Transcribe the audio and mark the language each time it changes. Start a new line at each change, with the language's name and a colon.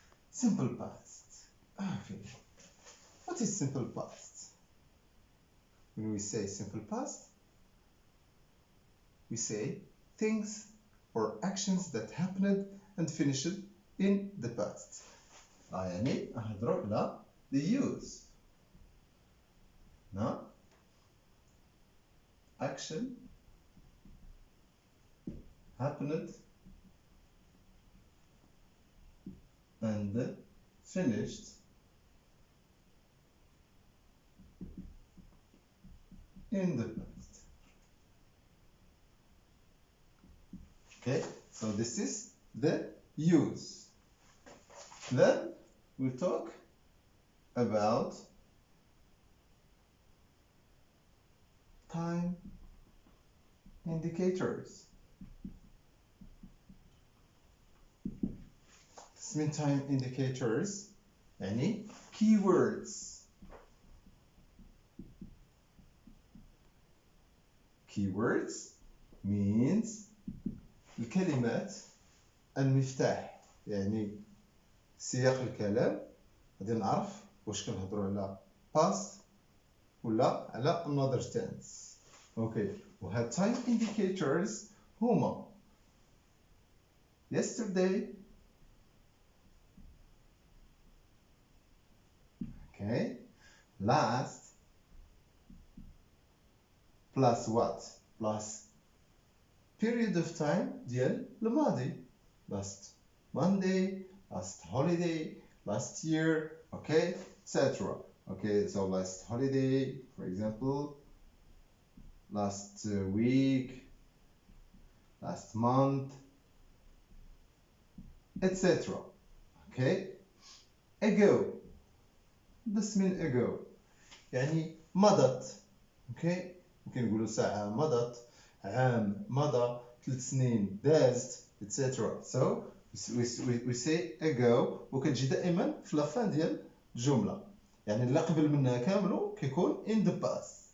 English: Simple past. What is simple past? When we say simple past, we say things or actions that happened and finished in the past.
Arabic: يعني نهضروا على
English: the use. Now, action happened and finished in the past. Okay, so this is the use. Then we'll talk about time indicators. This means time indicators يعني keywords. Keywords means
Arabic: الكلمات المفتاح، يعني سياق الكلام غادي نعرف واش كنهضروا على past ولا على
English: another tense. Okay, وهاد time indicators هما yesterday, okay, last, plus what? Plus period of time
Arabic: ديال الماضي.
English: Last Monday, last holiday, last year, okay, etc. Okay, so last holiday, for example, last week, last month, etc. Okay, ago. This means ago
Arabic: يعني مضت. Okay, ممكن نقولوا ساعة مضت، عام مضى، 3 سنين دازت، etc.
English: So we say ago،
Arabic: وكتجي دائما في لافان ديال الجملة، يعني اللي قبل منها كاملو كيكون in the past.